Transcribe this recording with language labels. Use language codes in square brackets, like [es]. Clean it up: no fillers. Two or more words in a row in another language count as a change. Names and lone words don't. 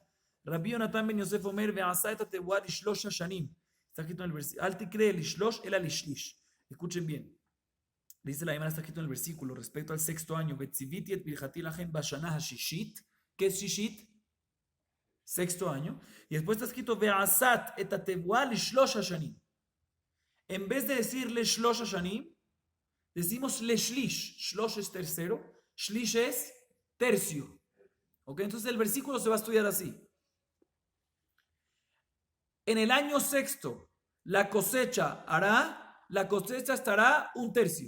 [he] רבי יונתן בן יוסף אומר ועשת את התבואה לשלש השנים. [es] Está escrito en el versículo. [he] אל תקרי לשלש אלא לשליש. [es] Escuchen bien. Dice la Gemara, está escrito en el versículo respecto al sexto año. [he] וצויתי את ברכתי לכם בשנה הששית. [es] ¿Qué es shishit? Sexto año. Y después está escrito [he] ועשת את התבואה לשלש השנים. [es] En vez de decirle [he] שלש השנים, [es] decimos le shlish. Shlosh es tercero, shlish es tercio. ¿Ok? Entonces el versículo se va a estudiar así. En el año sexto, la cosecha estará un tercio.